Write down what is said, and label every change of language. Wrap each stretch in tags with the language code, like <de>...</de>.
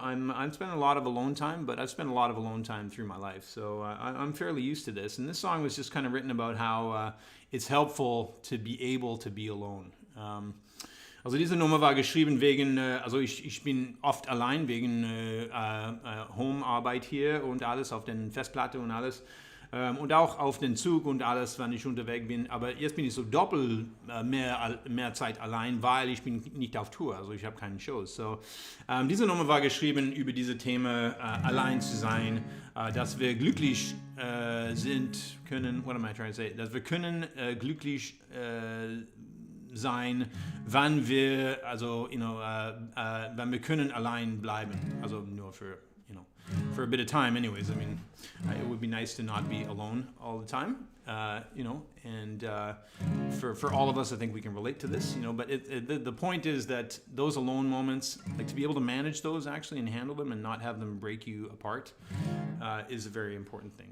<en>I'm spending a lot of alone time, but I've spent a lot of alone time through my life, so I'm fairly used to this. And this song was just kind of written about how it's helpful to be able to be alone.</en> <de>Also diese Nummer war geschrieben wegen, also ich bin oft allein wegen Home-Arbeit hier und alles auf den Festplatte und alles. Und auch auf den Zug und alles, wenn ich unterwegs bin. Aber jetzt bin ich so doppelt mehr Zeit allein, weil ich bin nicht auf Tour, also ich habe keine Shows. So, diese Nummer war geschrieben über diese Themen, allein zu sein, dass wir glücklich sind können,</de> <en>what am I trying to say?</en> <de>Dass wir können glücklich sein, wenn wir, also, wenn wir können allein bleiben, also nur für,</de> <en>for a bit of time anyways. I mean, it would be nice to not be alone all the time, and for all of us, I think we can relate to this, but the point is that those alone moments, like to be able to manage those actually and handle them and not have them break you apart, is a very important thing.</en>